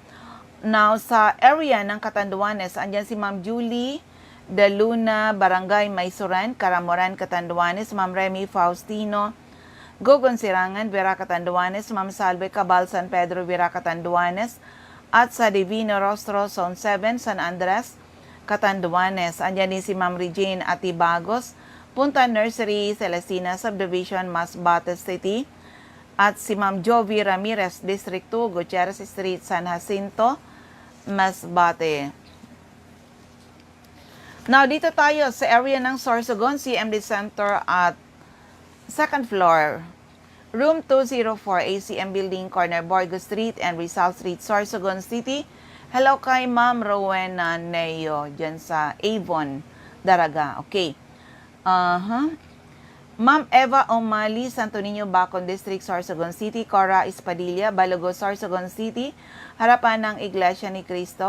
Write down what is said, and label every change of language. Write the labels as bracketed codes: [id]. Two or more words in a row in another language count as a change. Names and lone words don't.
[tl] Now, sa area ng Catanduanes, andyan si Ma'am Julie De Luna, Barangay Maysuran, Caramoran, Catanduanes. Ma'am Remy Faustino, Gogon Sirangan, Vera, Catanduanes. Ma'am Salve Cabal, San Pedro, Vera, Catanduanes. At sa Divino Rostro, Zone 7, San Andres, Catanduanes. Andyan din si Ma'am Regine Atibagos, Punta Nursery, Celestina Subdivision, Masbate City. At si Ma'am Jovi Ramirez, District 2, Gutierrez Street, San Jacinto, Masbate. Now, dito tayo sa area ng Sorsogon, CMD Center at [en] second floor. [tl] Room 204, ACM Building, corner Borgo Street and Rizal Street, Sorsogon City. Hello kay Ma'am Rowena Neo, dyan sa Avon, Daraga. Okay. Ma'am Eva O'Malley, Santo Niño, Bacon District, Sorsogon City. Cora Espadilla, Balogo, Sorsogon City. Harapan ng Iglesia ni Cristo.